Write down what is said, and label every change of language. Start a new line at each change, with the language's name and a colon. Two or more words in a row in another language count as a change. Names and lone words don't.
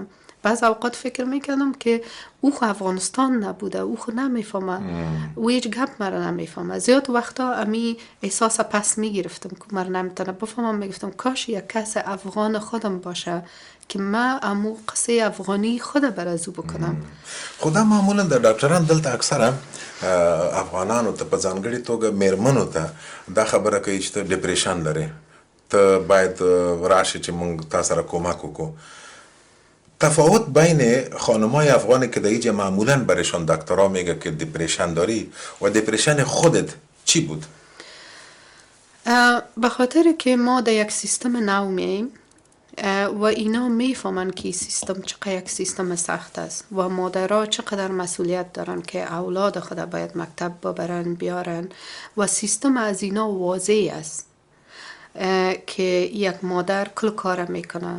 Persian: بعض اوقات فکر میکردم که او خو افغانستان نبوده، او خو نمیفهمه، او هیچ گپ مرا نمیفهمه. زیاد وقتا امی احساس پس میگرفتم که مرا نمیتونه بفهمم، میگفتم کاش یک کس افغان خودم باشه که من امو قصه افغانی خود بر از او بکنم.
Pashto: خدا معمولا د ډاکټران دلته اکثره افغانانو ته په ځانګړي توګه میرمنو ته دا خبره کوي چې ته ډپریشن لري، ته باید راشي چې موږ تا سره کومک وکړو.
Persian: تفاوت بین خانمای افغانی که در اینجا معمولا برشان دکترها میگه که دپریشن داری و دپریشن خودت چی بود؟ به خاطر که ما در یک سیستم نو میاییم و اینا میفهمن که سیستم چقدر یک سیستم سخت است و مادرها چقدر مسئولیت دارن که اولاد خود باید مکتب ببرن بیارن و سیستم از اینا واضح است که یک مادر کل کار میکنه.